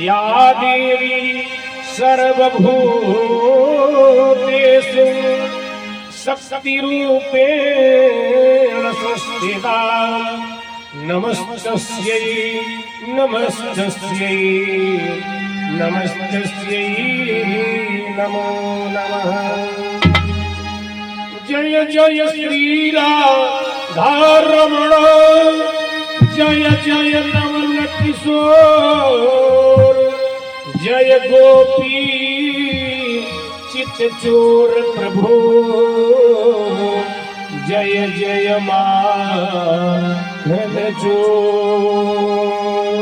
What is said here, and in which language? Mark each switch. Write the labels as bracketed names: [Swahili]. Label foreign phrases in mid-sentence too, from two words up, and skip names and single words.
[Sanskrit] या देवी सर्वभूतेषु शक्तिरूपेण संस्थिता, नमस्तस्यै नमस्तस्यै नमस्तस्यै नमो नमः। [Hindi] जय जय श्री राधारमण, जय जय नवल किशोर, जय गोपी चित चोर प्रभु, जय जय माधव चोर।